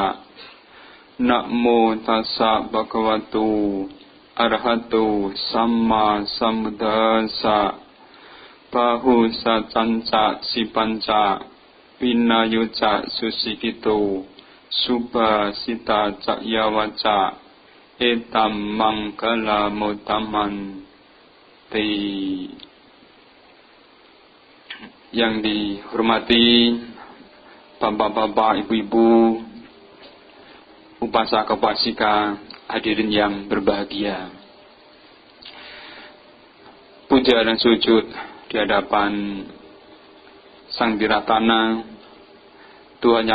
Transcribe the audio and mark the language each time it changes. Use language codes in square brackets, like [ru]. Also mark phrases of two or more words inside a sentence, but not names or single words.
[pi] Namo tassa bhagavato arahato samma sambuddhassa. Bahu sacanca sipanca vinayuca susikito Subha sita cakyawaca etam mangkala mutaman te. [id] Yang dihormati bapak-bapak, ibu-ibu, upasaka upasika, hadirin yang berbahagia. Puja dan sujud di hadapan Sang Wiratana, Tuhan Yang